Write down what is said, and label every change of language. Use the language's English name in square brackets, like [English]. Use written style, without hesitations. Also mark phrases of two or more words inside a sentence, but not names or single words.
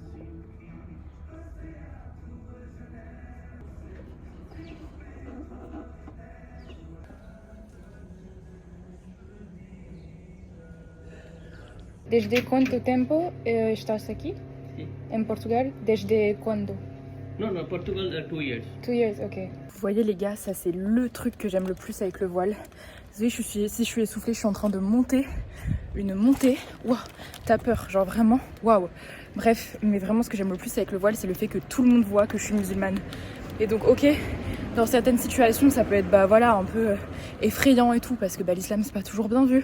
[Portuguese] Desde quanto tempo estás aqui? Sim. Em Portugal? Desde quando? [English] No, no, Portugal, 2 years. 2 years, ok. [French] Vous voyez les gars, ça c'est le truc que j'aime le plus avec le voile. Vous savez, si je suis essoufflée, je suis en train de monter une montée. Waouh, t'as peur, genre vraiment, waouh. Bref, mais vraiment ce que j'aime le plus avec le voile, c'est le fait que tout le monde voit que je suis musulmane. Et donc ok, dans certaines situations, ça peut être bah voilà un peu effrayant et tout, parce que bah, l'islam c'est pas toujours bien vu.